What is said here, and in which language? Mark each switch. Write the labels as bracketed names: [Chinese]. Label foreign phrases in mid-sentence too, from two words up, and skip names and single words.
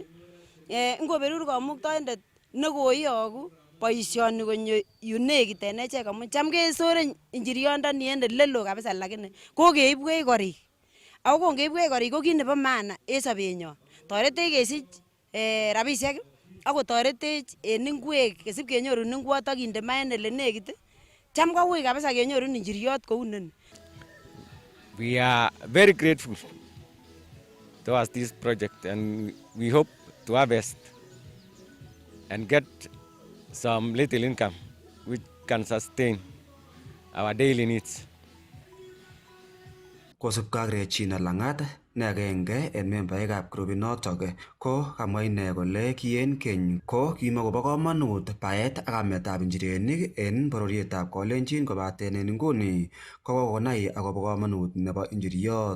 [Kalenjin] Ngoberur kamuktaindet nekoyogu boisioni konyo yunekit en echek amun cham kesore injiriondoni en oleloo kabisa lakini kokeibwech korik. Ako kongeibwech korik ko kit nebo maana en sobenyon. Toretech kesich rabisiek ako toretech en ingwek kesip kenyorun ingwot ak kinde maa en ole nekit. Cham koui kabisa kenyorun injiriot kou nini. [English] We are very grateful towards this project and we hope to harvest and get some little income which can sustain our daily needs. [Kalenjin] Kosubkei ak Regina Langat ne agenge en membaekab grupit notok ko kamwa ine kole ki en keny ko kimakobo komonut baet ak ametab injirenik en bororietab Kalenjin kobaten en nguni ko kokonai akobo komonut nebo injiriot.